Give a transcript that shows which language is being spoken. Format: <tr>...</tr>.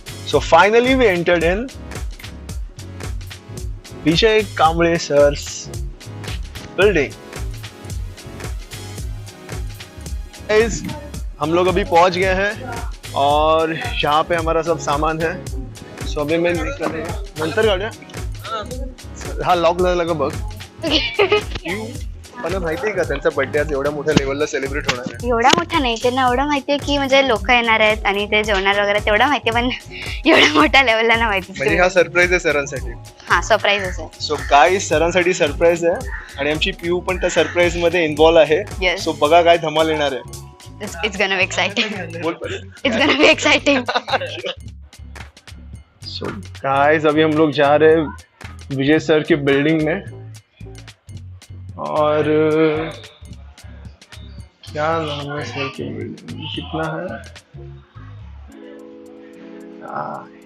<en>So finally we entered in Vijay Kamble sir's building.</en> <hi>Guys, हम लोग अभी पहुंच गए हैं और यहाँ पे हमारा सब सामान है.</hi> <mr>सो</mr> <hi>अभी मैं निकल</hi> <mr>नंतर गाड्या. हा लॉक झाला का बघ. मला माहितीये का त्यांचा बर्थडे आज एवढ्या मोठ्या लेवलला सेलिब्रेट होणार आहे. एवढा मोठा नाही, त्यांना एवढं माहितीये की म्हणजे लोक येणार आहेत आणि ते जेवणार वगैरे तेवढं माहितीये, पण एवढ्या मोठ्या लेवलला ना माहिती. म्हणजे हा सरप्राईज आहे सरांसाठी. हा सरप्राईजच आहे. सो गाईस, सरांसाठी सरप्राईज आहे आणि आमची पिऊ पण त्या सरप्राईज मध्ये इन्व्हॉल्व आहे.</mr> <en>Yes.</en> <mr>सो बघा काय धमाल येणार आहे.</mr> <en>It's gonna be exciting.</en> <mr>बोल पहिले.</mr> <en>It's gonna be exciting.</en> <hi>So guys, अभी हम लोग जा रहे हैं विजय सर की बिल्डिंग में और क्या नाम है सर की बिल्डिंग, कितना है.</hi>